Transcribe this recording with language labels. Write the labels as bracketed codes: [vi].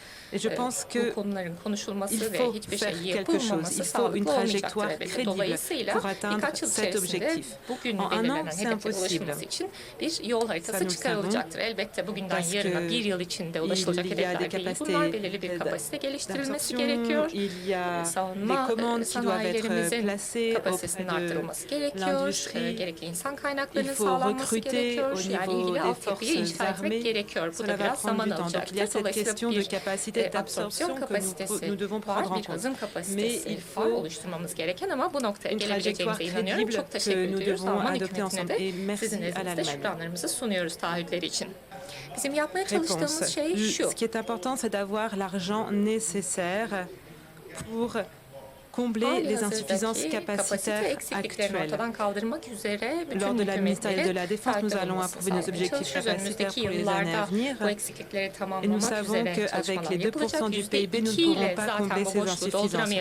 [fr] Et je pense qu'il faut faire quelque chose. Il faut une trajectoire crédible pour atteindre cet objectif. En un an, c'est impossible. Ça, nous le [tr] çıkarılacaktır. Elbette bugünden yarına bir yıl içinde ulaşılacak hedefler değil. Bunlar belirli bir kapasite geliştirilmesi gerekiyor. Savunma sanayilerimizin kapasitesinin arttırılması gerekiyor. Gerekli insan kaynaklarının sağlanması gerekiyor. Yani ilgili altyapıyı inşa etmek gerekiyor. Bu da biraz zaman alacaktır. Dolayısıyla bir absorpsiyon kapasitesi var, bir hızım kapasitesi var oluşturmamız gereken ama bu noktaya gelebileceğimize inanıyorum. Çok teşekkür ediyoruz. Alman hükümetine de sizin nezdinizde şükranlarımızı sunuyoruz taahhütleri için. Bizim yapmaya çalıştığımız şey şu. [fr] Ce qui est important, c'est d'avoir l'argent nécessaire pour combler les insuffisances capacitaires actuelles. Lors de la ministérielle de la Défense, nous allons approuver nos objectifs capacitaires pour les années à venir. Et nous savons qu'avec les 2% du PIB, nous ne pourrons pas combler ces insuffisances.